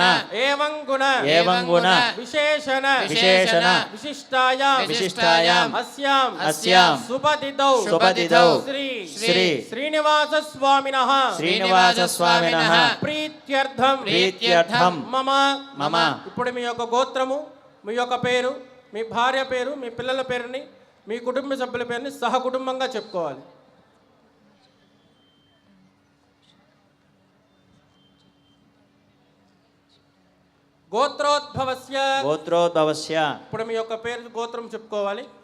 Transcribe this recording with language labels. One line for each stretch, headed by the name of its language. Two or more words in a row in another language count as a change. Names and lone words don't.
Sanskrit: एवं गुण विशेषण विशिष्टायां अस्यां शुभदिदौ श्री श्रीनिवास स्वामिनः प्रीत्यर्थं मम
Telugu: ఇప్పుడు మీ యొక్క గోత్రము మీ యొక్క పేరు మీ భార్య పేరు మీ పిల్లల పేరుని మీ కుటుంబ సభ్యుల పేరుని సహకుటుంబంగా చెప్పుకోవాలి. గోత్రోద్భవస్య ఇప్పుడు మీ యొక్క పేరు గోత్రం చెప్పుకోవాలి.